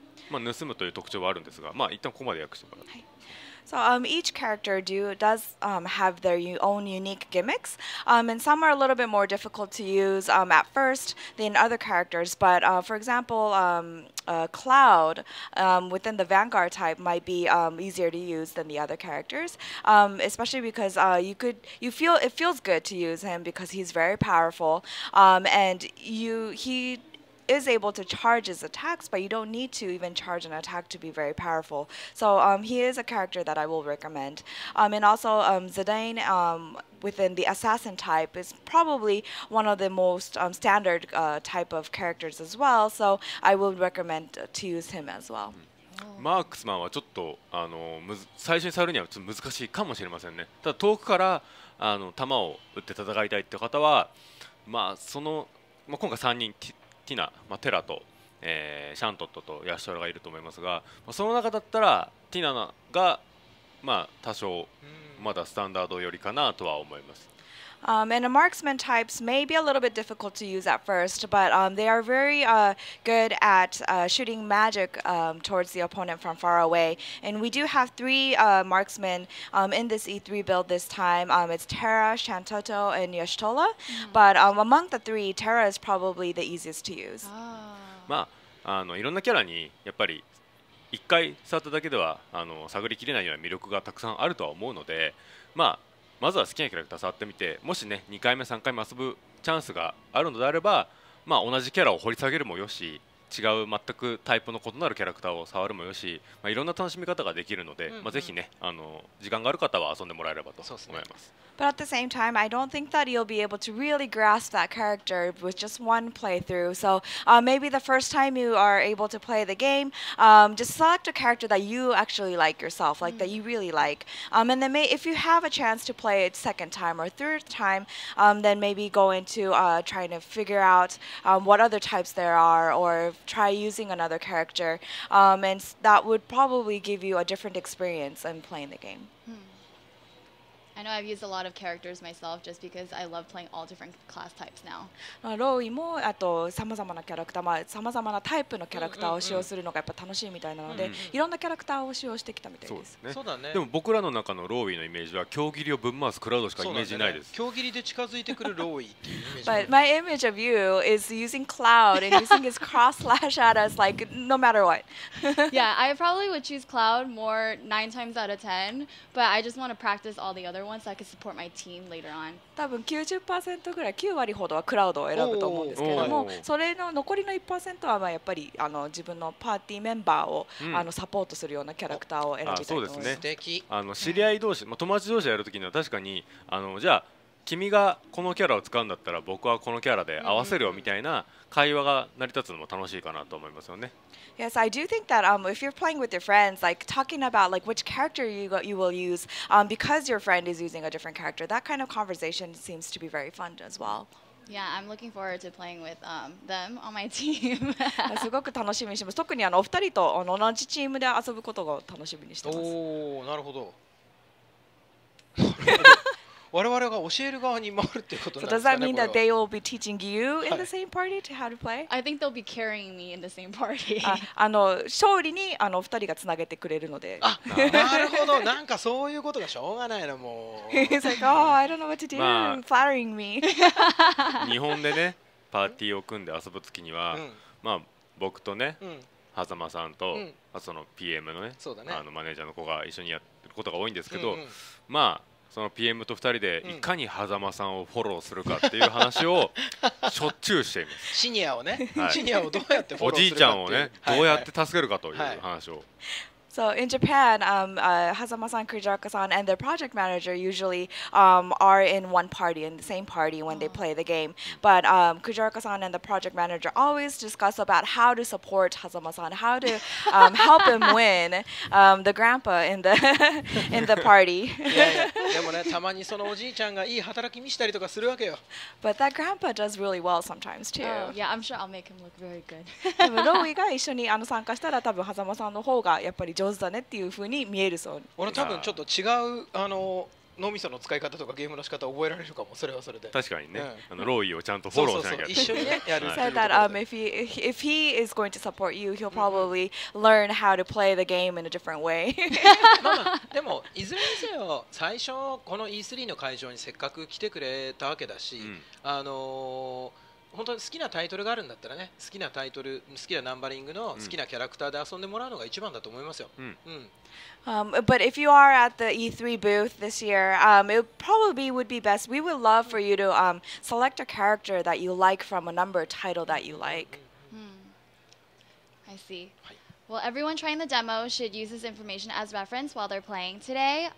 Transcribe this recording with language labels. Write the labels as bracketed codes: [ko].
[ja] 盗むという特徴はあるんですが、一旦ここまで訳してもらって。 [en] So each character does have their own unique gimmicks, and some are a little bit more difficult to use at first than other characters. But for example, Cloud within the Vanguard type might be easier to use than the other characters, especially because it feels good to use him because he's very powerful, and he is able to charge his attacks, but you don't need to even charge an attack to be very powerful. So he is a character that I will recommend. And also Zidane within the assassin type is probably one of the most standard type of characters as well. So I will recommend to use him as well. [ja] マークスマンはちょっと最初に触るにはちょっと難しいかもしれませんね。ただ遠くから弾を撃って戦いたいって方は、今回3人ティナ、テラと、シャントットとヤシトラがいると思いますが、その中だったらティナが多少まだスタンダードよりかなとは思います。 [en] And the marksman types may be a little bit difficult to use at first, but they are very good at shooting magic towards the opponent from far away. And we do have 3 marksmen in this E3 build this time. It's Terra, Shantoto, and Yoshitola. But among the 3, Terra is probably the easiest to use. [ja] いろんなキャラにやっぱり1回触っただけでは探りきれないような魅力がたくさんあるとは思うので、まずは好きなキャラクター触ってみて、もしね2回目3回目遊ぶチャンスがあるのであれば、同じキャラを掘り下げるもよし、違う全くタイプの異なるキャラクターを触るもよし、いろんな楽しみ方ができるので、ぜひね時間がある方は遊んでもらえればと思います。 [en] But at the same time, I don't think that you'll be able to really grasp that character with just one playthrough. So maybe the first time you are able to play the game, just select a character that you actually like yourself, like that you really like. And then if you have a chance to play it second time or third time, then maybe go into trying to figure out what other types there are, or try using another character. And that would probably give you a different experience in playing the game. I know I've used a lot of characters myself just because I love playing all different class types now. [ja] ローイもあとさまざまなキャラクター、さまざまなタイプのキャラクターを使用するのがやっぱ楽しいみたいなので、いろんなキャラクターを使用してきたみたいです。そうだね。でも僕らの中のローイのイメージは強切りをぶん回すクラウドしかイメージないです。強切りで近づいてくるローイっていうイメージ。 [en] But my image of you is using Cloud and using his cross slash at us like no matter what. Yeah, I probably would choose Cloud more 9 times out of 10, but I just want to practice all the other ones so I can support my team later on. [ja] 多分 90% ぐらい9割ほどはクラウドを選ぶと思うんですけれども、それの残りの 1% はやっぱり自分のパーティーメンバーをサポートするようなキャラクターを選びたいと思います。そうですね。知り合い同士、友達同士でやるときには確かにじゃあ君がこのキャラを使うんだったら僕はこのキャラで合わせるよみたいな会話が成り立つのも楽しいかなと思いますよね。 [en] Yes, I do think that if you're playing with your friends, like talking about like which character you will use because your friend is using a different character, that kind of conversation seems to be very fun as well. Yeah, I'm looking forward to playing with them on my team. [ja] すごく楽しみにしてます。特にお二人と同じチームで遊ぶことが楽しみにしてます。おお、なるほど。我々が教える側に回るっていうことなんですかね。 [en] So does that mean that they will be teaching you in the same party to how to play? I think they'll be carrying me in the same party. [ja] 勝利に二人がつなげてくれるので。あ、なるほど。なんかそういうことがしょうがないなもう。 [en] He's like, oh, I don't know what to do. Flattering me. [ja] 日本でね、パーティーを組んで遊ぶ月には、まあ僕とね、狭間さんと、あとその PM のね、マネージャーの子が一緒にやってることが多いんですけど、まあ。その PM と2人でいかに狭間さんをフォローするかっていう話をしょっちゅうしています。シニアをね、シニアをどうやってフォローするかっていう、おじいちゃんをね、どうやって助けるかという話を。 [en] So in Japan, Hazama-san, Kujiraoka-san, and their project manager usually are in one party, in the same party when they play the game. But Kujiraoka-san and the project manager always discuss about how to support Hazama-san, how to help him win the grandpa in the party. [ja] でもね、たまにそのおじいちゃんがいい働き見したりとかするわけよ。 [en] But that grandpa does really well sometimes too. Oh, yeah, I'm sure I'll make him look very good. [ja] でもローイが一緒に参加したら多分狭間さんの方がやっぱり上手だねっていう風に見えるそう。俺多分ちょっと違う脳みその使い方とかゲームの仕方を覚えられるかも。それはそれで。確かにね。ローイをちゃんとフォローしなきゃ。一緒にねやる。 [en] Said that if he is going to support you, he'll probably learn how to play the game in a different way. [ja] まあでもいずれにせよ最初この E3 の会場にせっかく来てくれたわけだし、本当に好きなタイトルがあるんだったらね、好きなタイトル、好きなナンバリングの好きなキャラクターで遊んでもらうのが一番だと思いますよ。 [en] But if you are at the E3 booth this year, it probably would be best. We would love for you to select a character that you like from a number title that you like. I see. Well, everyone trying the demo should use this information as reference while they're playing today.